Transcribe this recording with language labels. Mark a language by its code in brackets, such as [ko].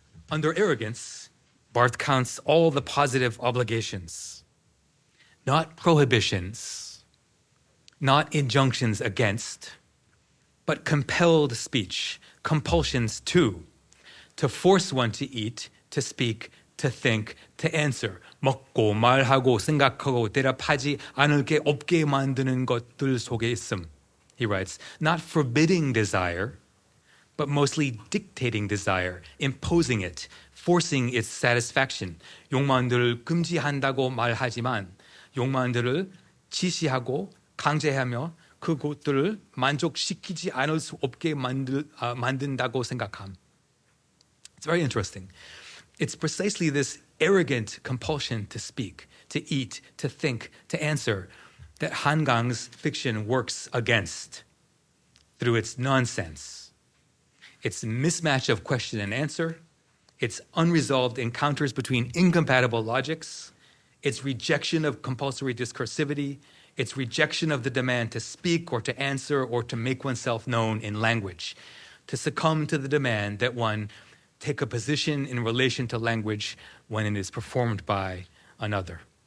[en] Under arrogance, Barthes counts all the positive obligations, not prohibitions, not injunctions against, but compelled speech, compulsions to force one to eat, to speak, to think, to answer. [ko] 먹고 말하고 생각하고 대답하지 않을 게 없게 만드는 것들 속에 있음. [en] He writes, not forbidding desire, but mostly dictating desire, imposing it, forcing its satisfaction. [ko] 욕망들을 금지한다고 말하지만 욕망들을 지시하고 강제하며 그것들을 만족시키지 않을 수 없게 만든다고 생각함. [en] It's very interesting. It's precisely this arrogant compulsion to speak, to eat, to think, to answer that Kang's fiction works against through its nonsense. Its mismatch of question and answer, its unresolved encounters between incompatible logics, its rejection of compulsory discursivity, its rejection of the demand to speak or to answer or to make oneself known in language, to succumb to the demand that one take a position in relation to language when it is performed by another.